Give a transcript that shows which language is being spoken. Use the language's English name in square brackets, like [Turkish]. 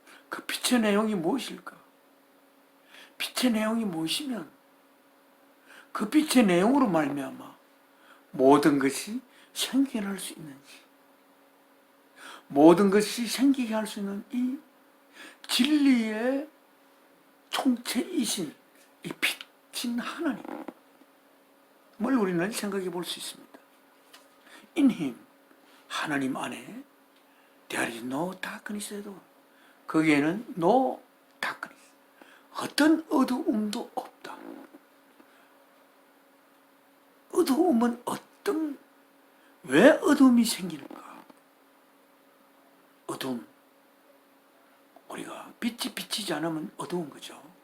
[Korean] 그 빛의 내용이 무엇일까? 빛의 내용이 무엇이면 그 빛의 내용으로 말미암아 모든 것이 생겨날 수 있는지, 모든 것이 생기게 할 수 있는 이 진리의 총체이신 이 빛인 하나님을 우리는 생각해 볼 수 있습니다. [English] In Him, [Korean] 하나님 안에 [English] there is no darkness at all. [Korean] 거기에는 [English] no darkness, [Korean] 어떤 어두움도 없다. 어두움은 왜 어두움이 생기는가? 어두움, 우리가 빛이 비치지 않으면 어두운 거죠.